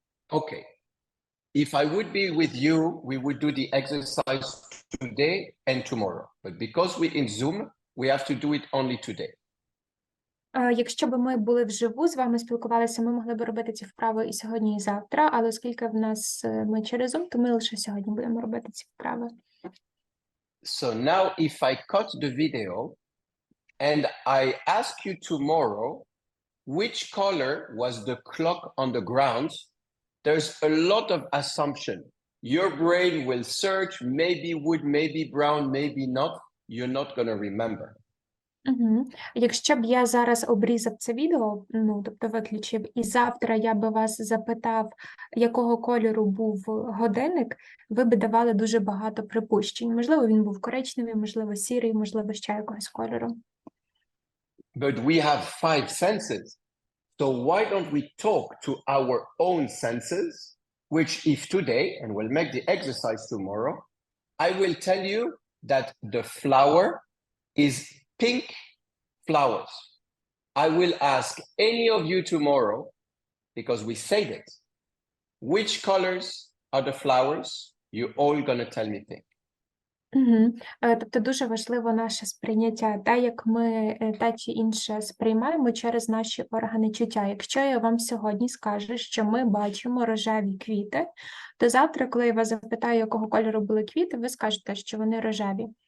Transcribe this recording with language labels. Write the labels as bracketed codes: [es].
[en] Okay. If I would be with you, we would do the exercise today and tomorrow. But because we're in Zoom, we have to do it only today. [uk] Якщо б ми були вживу, з вами спілкувалися, ми могли б робити ці вправи і сьогодні, і завтра, але оскільки ми через Zoom, то ми лише сьогодні будемо робити ці вправи. [en] So now if I cut the video and I ask you tomorrow, which color was the clock on the ground? There's a lot of assumption. Your brain will search, maybe wood, maybe brown, maybe not. You're not going to remember. [uk] Якщо б я зараз обрізав це відео, тобто виключив, і завтра я би вас запитав, якого кольору був годинник, ви б давали дуже багато припущень. Можливо, він був коричневий, можливо, сірий, можливо, ще якогось кольору. [en] But we have 5 senses. So why don't we talk to our own senses, which if today, and we'll make the exercise tomorrow, I will tell you that the flower is pink flowers. I will ask any of you tomorrow, because we said it, which colors are the flowers? You're all going to tell me pink. [uk] Тобто дуже важливо наше сприйняття, те, як ми те чи інше сприймаємо через наші органи чуття. Якщо я вам сьогодні скажу, що ми бачимо рожеві квіти, то завтра, коли я вас запитаю, якого кольору були квіти, ви скажете, що вони рожеві.